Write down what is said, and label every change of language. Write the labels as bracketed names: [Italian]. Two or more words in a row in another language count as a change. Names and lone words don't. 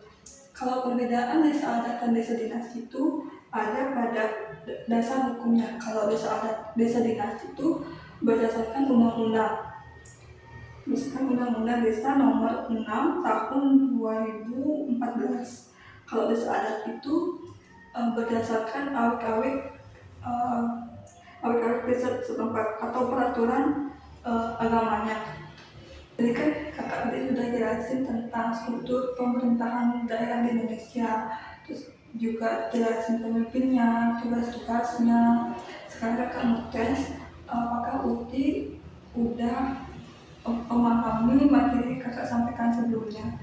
[Indonesian] Kalau perbedaan desa adat dan desa dinas itu ada pada dasar hukumnya. Kalau desa adat, desa dinas itu berdasarkan undang-undang. Misalkan Undang-Undang Desa Nomor 6 Tahun 2014. Kalau desa adat itu berdasarkan awik-awik desa setempat atau peraturan agamanya. Jadi kan kakak tadi sudah jelasin tentang struktur pemerintahan daerah di Indonesia, terus juga jelasin pemimpinnya, tugas-tugasnya. Sekarang kakak mau tes apakah Uti udah memahami materi kakak sampaikan sebelumnya.